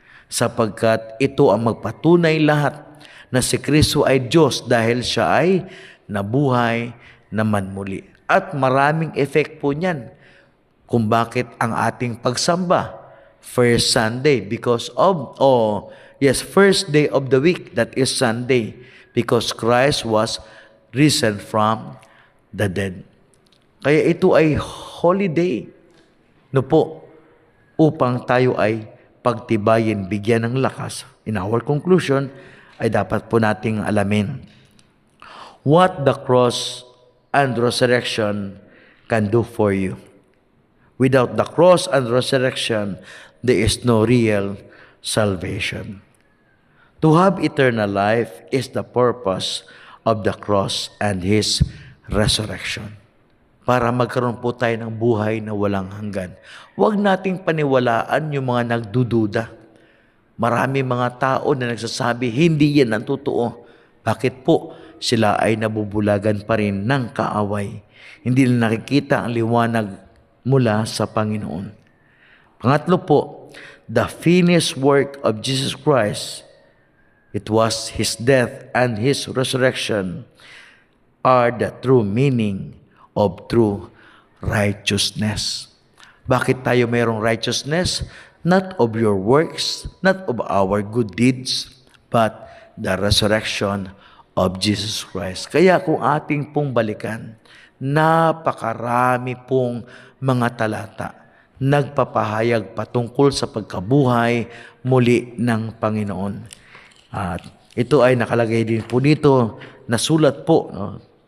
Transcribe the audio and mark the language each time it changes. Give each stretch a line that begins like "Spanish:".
Filipino: Sapagkat ito ang magpatunay lahat na si Kristo ay Diyos dahil siya ay nabuhay naman muli. At maraming effect po niyan. kung bakit ang ating pagsamba
English: first Sunday because of, first day of the week, that is Sunday, because Christ was risen from the dead.
Filipino: Kaya ito ay holiday, no po, upang tayo ay pagtibayin, bigyan ng lakas.
English: In our conclusion,
Filipino: ay dapat po nating alamin
English: what the cross and resurrection can do for you. Without the cross and resurrection, there is no real salvation. To have eternal life is the purpose of the cross and His resurrection.
Filipino: Para magkaroon po tayo ng buhay na walang hanggan. Huwag nating paniwalaan yung mga nagdududa. Marami mga tao na nagsasabi, hindi yan ang totoo. Bakit po? Sila ay nabubulagan pa rin ng kaaway. Hindi na nakikita ang liwanag mula sa Panginoon. Pangatlo po,
English: the finished work of Jesus Christ, it was His death and His resurrection, are the true meaning of true righteousness.
Filipino: Bakit tayo mayroong
English: righteousness? Not of your works, not of our good deeds, but the resurrection of Jesus Christ.
Filipino: Kaya kung ating pong balikan, napakarami pong mga talata nagpapahayag patungkol sa pagkabuhay muli ng Panginoon. At ito ay nakalagay din po dito, nasulat po, no?